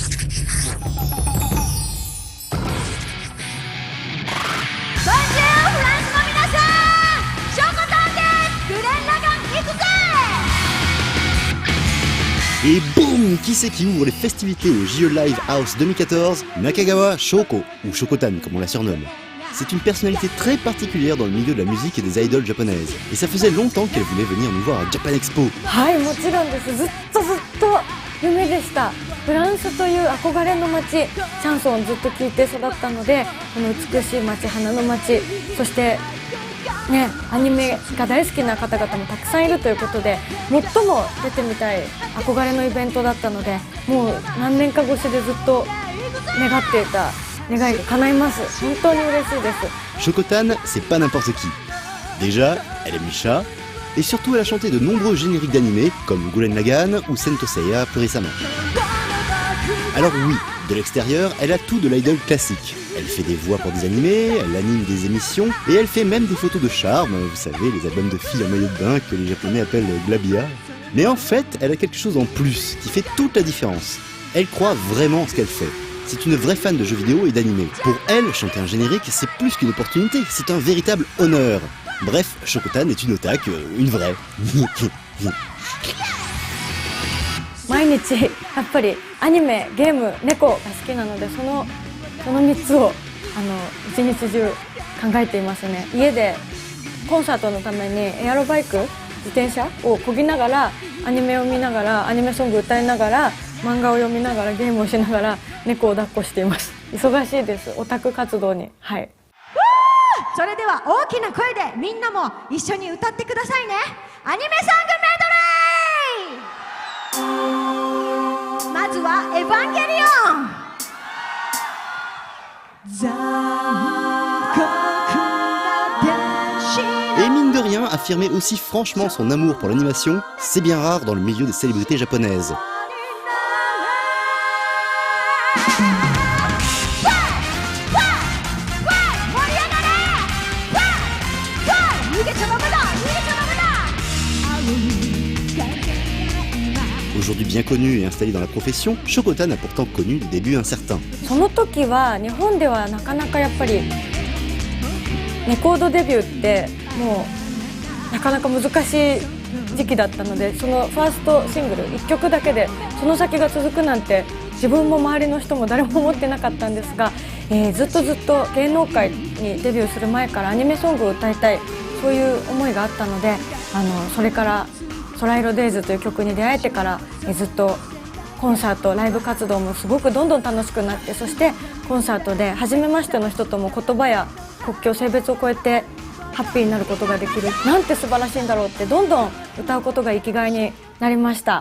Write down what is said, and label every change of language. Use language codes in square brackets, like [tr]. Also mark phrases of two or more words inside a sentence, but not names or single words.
[fr] Et boum, qui c'est qui ouvre les festivités au JE Live House 2014? Nakagawa Shoko, ou Shokotan comme on la surnomme. C'est une personnalité très particulière dans le milieu de la musique et des idoles japonaises. Et ça faisait longtemps qu'elle voulait venir nous voir à Japan Expo. [ja] はい、もちろんです。ずっと夢でした。フランスという憧れの街、シャンソンをずっと聴いて育ったので、この美しい街、花の街、そしてね、アニメが大好きな方々もたくさんいるということで、最も出てみたい憧れのイベントだったので、もう何年か越しでずっと願っていた願いが叶います。本当に嬉しいです。 [fr] Shokotan, c'est pas n'importe qui. Déjà, elle aime les chats, et surtout elle a chanté de nombreux génériques d'animés, comme Gurren Lagann ou Sento Seiya plus récemment. Alors oui, de l'extérieur, elle a tout de l'idol classique. Elle fait des voix pour des animés, elle anime des émissions, et elle fait même des photos de charme, vous savez, les albums de filles en maillot de bain que les japonais appellent glabia. Mais en fait, elle a quelque chose en plus, qui fait toute la différence. Elle croit vraiment en ce qu'elle fait. C'est une vraie fan de jeux vidéo et d'animés. Pour elle, chanter un générique, c'est plus qu'une opportunité, c'est un véritable honneur. Bref, Shokotan est une otaku, une vraie. [ja] 毎日やっぱりアニメ、ゲーム、猫が好きなので、その3つを一日中考えていますね。家でコンサートのためにエアロバイク、自転車を漕ぎながらアニメを見ながら、アニメソング歌いながら、漫画を読みながら、ゲームをしながら猫を抱っこしています。忙しいです、オタク活動に。はい。それでは大きな声でみんなも一緒に歌ってくださいね。アニメソングメドレー。まずはエヴァンゲリオン。 [fr] Et mine de rien, affirmer aussi franchement son amour pour l'animation, c'est bien rare dans le milieu des célébrités japonaises. Aujourd'hui bien connue et installée dans la profession, Shokotan a pourtant connu des débuts incertains. [ja] その時は日本ではなかなかやっぱりレコードデビューってもうなかなか難しい時期だったので、そのファーストシングル1曲だけでその先が続くなんて自分も周りの人も誰も思ってなかったんですが、ずっと芸能界にデビューする前からアニメソングを歌いたい、そういう思いがあったので、それから空色デイズという曲に出会えてから、ずっとコンサート、ライブ活動もすごくどんどん楽しくなって、そしてコンサートで初めましての人とも言葉や国境、性別を超えてハッピーになることができる、なんて素晴らしいんだろうってどんどん歌うことが生きがいになりました。